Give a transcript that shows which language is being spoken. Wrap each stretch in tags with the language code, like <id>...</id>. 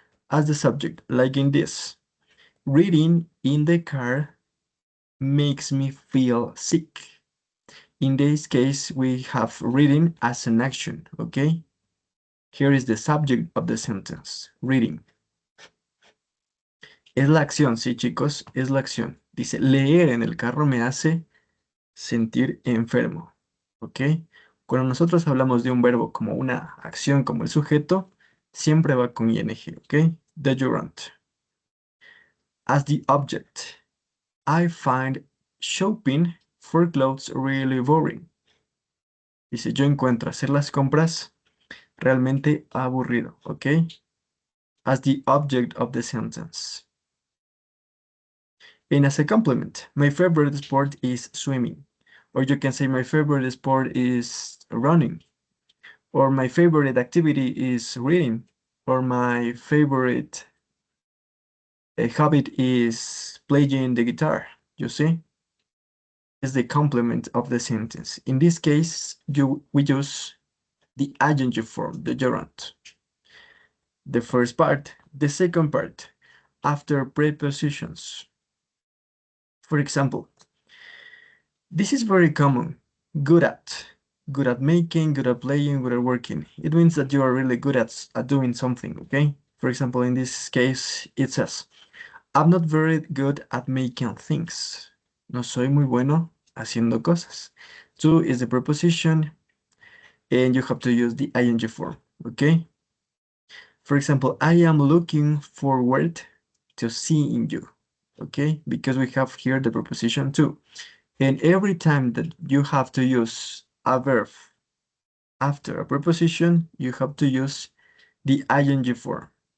<en>As the subject, like in this. Reading in the car makes me feel sick. In this case, we have reading as an action, okay? Here is the subject of the sentence, reading.</en> <es>Es la acción, sí, chicos, es la acción. Dice, leer en el carro me hace sentir enfermo, ¿ok? Cuando nosotros hablamos de un verbo como una acción, como el sujeto, siempre va con ing, ¿ok?</es> <en>The gerund. As the object, I find shopping for clothes really boring.</en> <es>Dice, yo encuentro hacer las compras realmente aburrido, ¿ok?</es> <en>As the object of the sentence. And as a complement, my favorite sport is swimming. Or you can say my favorite sport is running. Or my favorite activity is reading. Or my favorite habit is playing the guitar. You see? It's the complement of the sentence. In this case, we use the adjective form, the gerund. The first part. The second part, after prepositions. For example, this is very common. Good at. Good at making, good at playing, good at working. It means that you are really good at doing something, okay? For example, in this case, it says, I'm not very good at making things.</en> <es>No soy muy bueno haciendo cosas.</es> <en>To is the preposition, and you have to use the ing form, okay? For example, I am looking forward to seeing you, okay? Because we have here the preposition to. And every time that you have to use a verb after a preposition, you have to use the ing form.</en>